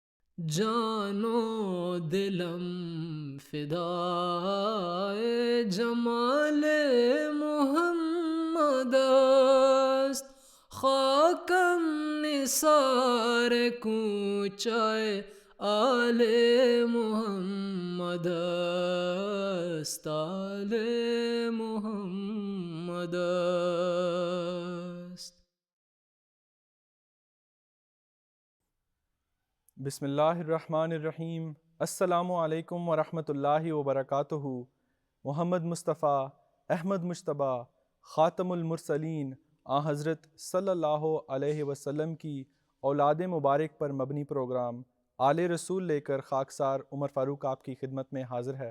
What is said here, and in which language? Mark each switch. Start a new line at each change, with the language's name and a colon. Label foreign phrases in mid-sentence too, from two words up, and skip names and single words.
Persian: جانو دلم فدائے جمال محمد است، خاکم نثار کوچہ آل محمد است، آل محمد است۔
Arabic: بسم اللہ الرحمن الرحیم۔ السلام علیکم ورحمۃ اللہ وبرکاتہ۔
Urdu: محمد مصطفیٰ احمد مجتبیٰ
Arabic: خاتم المرسلین
Urdu: حضرت
Arabic: صلی اللہ علیہ وسلم
Urdu: کی اولاد مبارک پر مبنی پروگرام آل رسول لے کر خاکسار عمر فاروق آپ کی خدمت میں حاضر ہے۔